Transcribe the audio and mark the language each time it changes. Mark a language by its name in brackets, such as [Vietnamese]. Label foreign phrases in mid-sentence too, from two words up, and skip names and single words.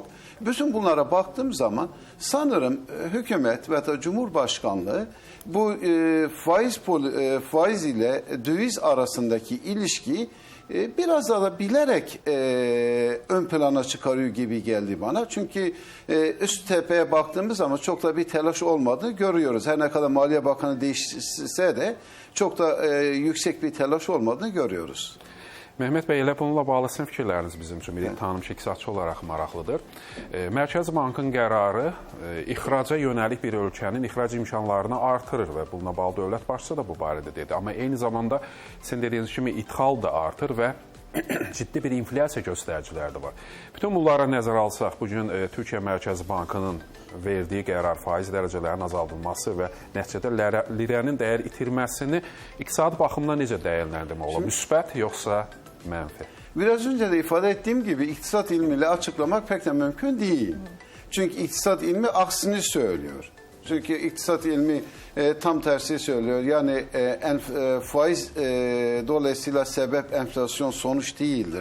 [Turkish] Bütün bunlara baktığım zaman sanırım hükümet ve da Cumhurbaşkanlığı bu faiz ile döviz arasındaki ilişkiyi biraz daha bilerek ön plana çıkarıyor gibi geldi bana. Çünkü üst tepeye baktığımız zaman çok da bir telaş olmadığını görüyoruz. Her ne kadar Maliye Bakanı değişse de çok da yüksek bir telaş olmadığını görüyoruz. Mehmet Bey, [Azerbaijani] elə bununla bağlı sizin fikirləriniz bizim üçün bir tanınmış iqtisadçı olaraq maraqlıdır. Mərkəzi Bankın qərarı ixraca yönəlik bir ölkənin ixrac imkanlarını artırır və bununla bağlı dövlət başçısı da bu barədə dedi. Amma eyni zamanda sizin dediyiniz kimi ithal da artır və ciddi bir inflyasiya göstəriciləri də var. Bütün bunlara nəzərə alsaq, bugün Türkiyə Mərkəzi Bankının verdiyi qərar faiz dərəcələrinin azaldılması və nəticədə lirənin dəyər itirməsini iqtisadi baxımdan necə dəyərləndirmək olar? Müsbət yoxsa mənfi? [Turkish] Biraz önce de ifade ettiğim gibi iktisat ilmiyle açıklamak pek de mümkün değil. Çünkü iktisat ilmi aksini söylüyor. Çünkü iktisat ilmi tam tersi söylüyor. Yani faiz dolayısıyla sebep enflasyon sonuç değildir.